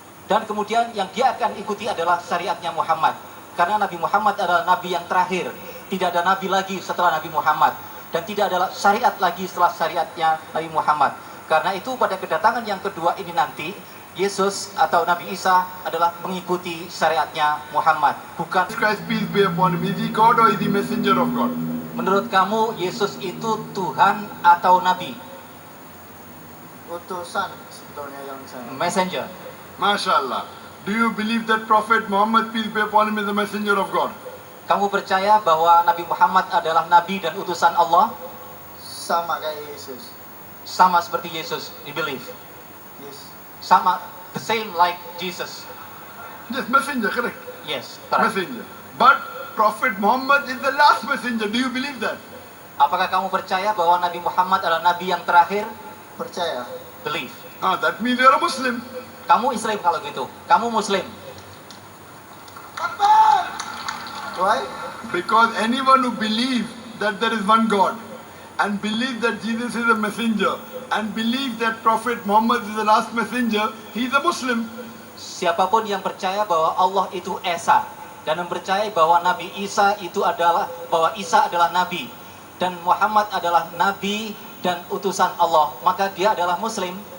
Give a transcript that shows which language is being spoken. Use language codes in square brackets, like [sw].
[id] Dan kemudian yang dia akan ikuti adalah syariatnya Muhammad. Karena Nabi Muhammad adalah nabi yang terakhir. Tidak ada nabi lagi setelah Nabi Muhammad, dan tidak ada syariat lagi setelah syariatnya Nabi Muhammad. Karena itu pada kedatangan yang kedua ini nanti, Yesus atau Nabi Isa adalah mengikuti syariatnya Muhammad, bukan. [en] Christ, peace be upon him, is he God or is he messenger of God? [id] Menurut kamu Yesus itu Tuhan atau nabi? Utusan sebetulnya yang saya. [en] Messenger. [ar] MashaAllah. [en] Do you believe that Prophet Muhammad, peace be upon him, is the messenger of God? [id] Kamu percaya bahwa Nabi Muhammad adalah nabi dan utusan Allah? Sama kayak Yesus. Sama seperti Yesus, [en] you believe? Yes. [id] Sama, [en] the same like Jesus. Yes, messenger, correct. Yes, correct. Messenger. But Prophet Muhammad is the last messenger. Do you believe that? [id] Apakah kamu percaya bahwa Nabi Muhammad adalah nabi yang terakhir? Percaya. [en] Believe. That means you are a Muslim. [id] Kamu Islam kalau gitu. Kamu Muslim. [en] Why? Because anyone who believes that there is one God and believes that Jesus is a messenger and believes that Prophet Muhammad is the last messenger, he is a Muslim. [id] Siapapun yang percaya bahwa Allah itu Esa dan mempercayai bahwa Nabi Isa itu adalah, bahwa Isa adalah nabi dan Muhammad adalah nabi dan utusan Allah, maka dia adalah Muslim.